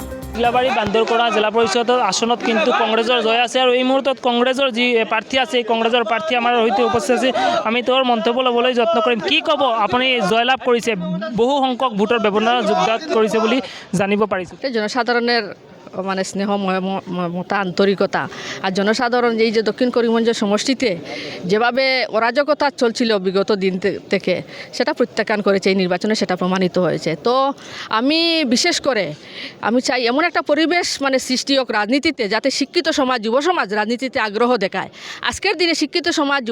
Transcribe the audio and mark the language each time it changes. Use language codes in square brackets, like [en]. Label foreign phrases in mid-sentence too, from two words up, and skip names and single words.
[as] টিলাবাড়ি বান্দৰকোনা জিলা পৰিষদৰ আসনত কিন্তু কংগ্ৰেছৰ জয় আছে আৰু এই মুহূৰ্তত কংগ্ৰেছৰ যি প্ৰাৰ্থী আছে এই কংগ্ৰেছৰ প্ৰাৰ্থী আমাৰ সৈতে উপস্থিত আছে আমি তেওঁৰ মন্তব্য ল'বলৈ যত্ন কৰিম কি ক'ব আপুনি জয়লাভ কৰিছে বহু সংখ্যক ভোটৰ ব্যৱধানত যোগদান কৰিছে বুলি জানিব পাৰিছোঁ [bn] জনসাধারণের মানে স্নেহ মমতা আন্তরিকতা আর জনসাধারণ এই যে দক্ষিণ করিমগঞ্জের সমষ্টিতে যেভাবে অরাজকতা চলছিল বিগত দিন থেকে সেটা প্রত্যাখ্যান করেছে এই নির্বাচনে সেটা প্রমাণিত হয়েছে তো আমি বিশেষ করে আমি চাই এমন একটা পরিবেশ মানে সৃষ্টি হোক রাজনীতিতে যাতে শিক্ষিত সমাজ যুব সমাজ রাজনীতিতে আগ্রহ দেখায় আজকের দিনে শিক্ষিত সমাজ যুব